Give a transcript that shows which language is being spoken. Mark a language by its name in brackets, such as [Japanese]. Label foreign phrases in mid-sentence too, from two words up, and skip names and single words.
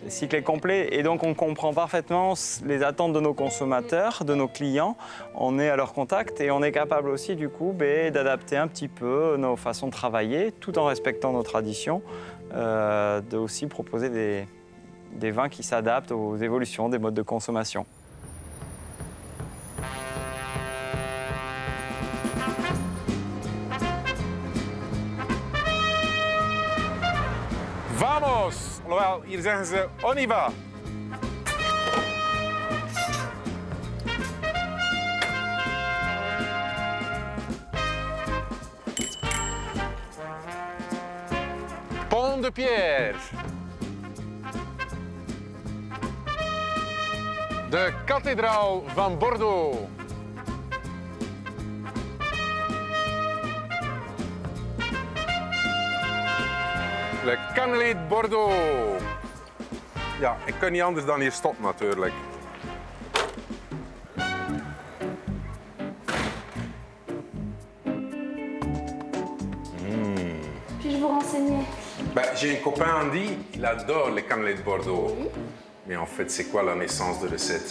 [French] Le cycle est complet et donc on comprend parfaitement les attentes de nos consommateurs, de nos clients. On est à leur contact et on est capable aussi du coup d'adapter un petit peu nos façons de travailler tout en respectant nos traditions, de aussi proposer des vins qui s'adaptent aux évolutions des modes de consommation. Vamos! [Dutch] Wel, hier zeggen ze [French] on y va. [Dutch] Pont de Pierre. De kathedraal van Bordeaux. [French] Le Cannelate Bordeaux. [Dutch] Ja, ik kan niet anders dan hier stoppen natuurlijk. [French] Puis-je vous renseigner? Ben, j'ai un copain, Andy, il adore les Cannelate Bordeaux. Mais en fait, c'est quoi la naissance de recette?